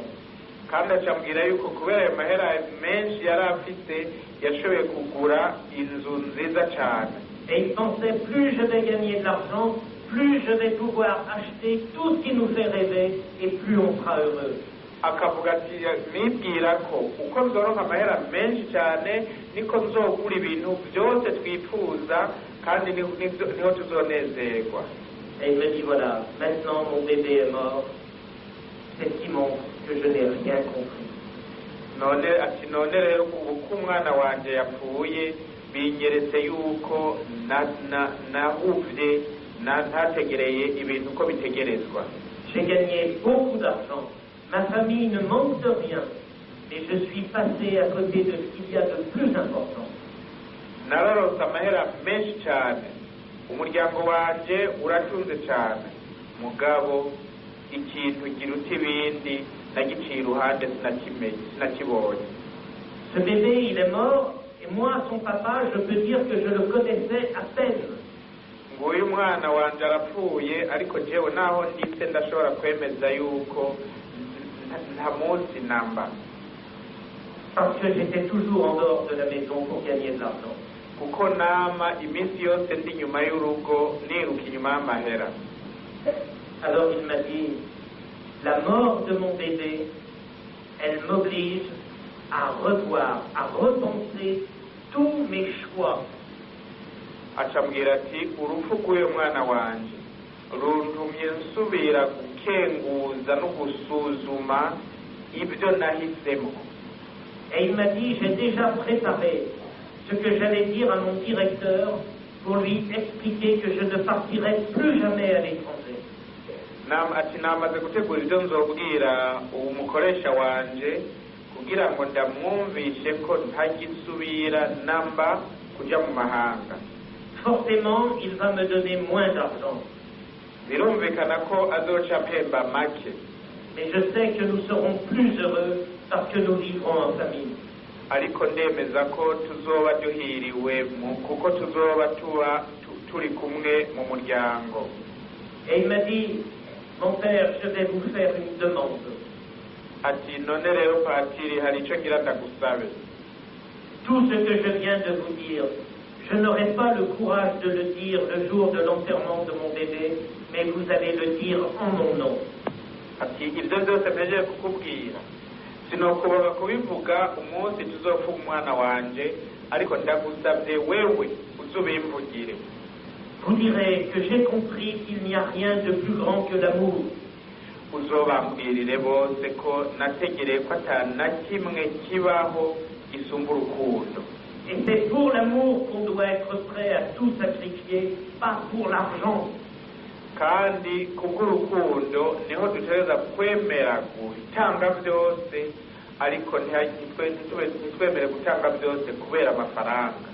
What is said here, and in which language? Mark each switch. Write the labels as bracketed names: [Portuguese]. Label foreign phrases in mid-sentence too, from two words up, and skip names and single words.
[Rundi] Kandi acambwira yuko kubera ayo mahera menshi yari afite yashoboye kugura inzu nziza cyane. [French] Et il pensait, plus je vais gagner de l'argent, plus je vais pouvoir acheter tout ce qui nous fait rêver et plus on sera heureux. [Rundi] Akavuga ati nibwira ko uko nzoronka amahera menshi cyane niko nzogura ibintu byose twifuza kandi niho tuzonezerwa. [French] Et il me dit, voilà, maintenant mon bébé est mort, c'est ce qui montre que je n'ai rien compris. [Rundi] None rero uko umwana wanje yapfuye binyeretse yuko nahuvye ntategereye ibintu uko bitegerezwa. [French] J'ai gagné beaucoup d'argent. Ma famille ne manque de rien, mais je suis passé à côté de ce qu'il y a de plus important. [Rundi] Nararose amahera menshi cyane, umuryango wanje uratunze cyane, mugabo ikintu giruta ibindi nagiciye iruhande sinakibonye. [French] Ce bébé, il est mort, et moi, son papa, je peux dire que je le connaissais à peine. [Rundi] Nguyu mwana wanje arapfuye, ariko jewe naho nditse ndashobora kwemeza yuko nta munsi namba. [French] Parce que j'étais toujours en dehors de la maison pour gagner de l'argent. [Rundi] Kuko nama iminsi yose ndi nyuma y'urugo niruka inyuma y'amahera. [French] Alors il m'a dit, la mort de mon bébé, elle m'oblige à revoir, à repenser tous mes choix. [Rundi] Acambwira ati urupfu rw'uyu mwana wanje runtumye nsubira gukenguza no gusuzuma ibyo nahisemo. [French] Et il m'a dit, j'ai déjà préparé ce que j'allais dire à mon directeur pour lui expliquer que je ne partirai plus jamais à l'étranger. [Rundi] Ati namaze gutegura ibyo nzobwira uwo mukoresha wanje kugira ngo ndamwumvishe ko ntagisubira namba kuja mu mahanga. [French] Forcément, il va me donner moins d'argent. [Rundi] Birumvikana ko azoca mpemba make. [French] Mais je sais que nous serons plus heureux parce que nous vivrons en famille. [Rundi] Ariko ndemeza ko tuzoba duhiriwe kuko tuzoba turi kumwe mu muryango. [French] Et il m'a dit, mon père, je vais vous faire une demande. [Rundi] Ati none rero patiri hari ico ngira ndagusabe. [French] Tout ce que je viens de vous dire, je n'aurai pas le courage de le dire le jour de l'enterrement de mon bébé, mais vous allez le dire en mon nom. [Rundi] Ati ibyo byose mpejeje kukubwira sinokubaga kubivuga umunsi tuzopfa umwana wanje, ariko ndagusabye wewe uzubimvugire. [French] Vous direz que j'ai compris qu'il n'y a rien de plus grand que l'amour. [Rundi] Uzobambwirire bose ko nategereye ko atana kimwe kibaho gisumba urukundo. [French] Et c'est pour l'amour qu'on doit être prêt à tout sacrifier, pas pour l'argent. [Rundi] Kandi kubw'urukundo niho dutegereza kwemera gutanga byose, ariko ntitwemere gutanga byose kubera amafaranga.